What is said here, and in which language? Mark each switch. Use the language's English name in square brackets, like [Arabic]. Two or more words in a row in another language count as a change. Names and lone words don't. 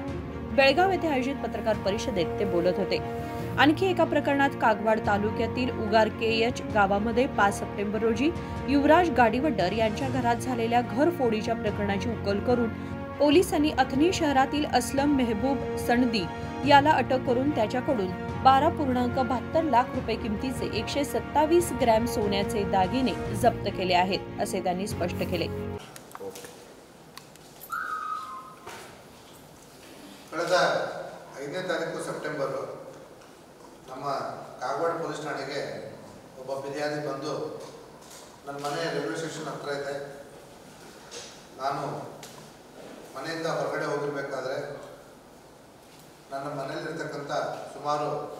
[Marathi] बेळगाव येथे आयोजित पत्रकार परिषदेत ते बोलत होते। आणखी एका प्रकरणात कागवाड तालुक्यातील उगार केएच गावामध्ये 5 सप्टेंबर रोजी युवराज गाडीवड्डर यांच्या घरात झालेल्या घरफोडीच्या प्रकरणाची उकल करून पोलिसांनी अथनी शहरातील असलम मेहबूब सनदी याला अटक करून त्याच्याकडून 12.72 लाख रुपये किमतीचे 127 ग्रॅम सोन्याचे दागिने जप्त केले आहेत असे त्यांनी स्पष्ट केले। [Kannada] ಕಳೆದ 5ನೇ ತಾರೀಕು ಸೆಪ್ಟೆಂಬರ್ ನಮ್ಮ ಕಾಗವಾಡ ಪೊಲೀಸ್ ಠಾಣೆಗೆ ಒಬ್ಬ ಫಿರ್ಯಾದಿ ಬಂದು ನನ್ನ ಮನೆ [English] railway station [Kannada] ಹತ್ರ ಇದೆ, ನಾನು ಮನೆಯಿಂದ ಹೊರಗಡೆ ಹೋಗಿರಬೇಕಾದ್ರೆ ನನ್ನ ಮನೆಯಲ್ಲಿರ್ತಕ್ಕಂಥ ಸುಮಾರು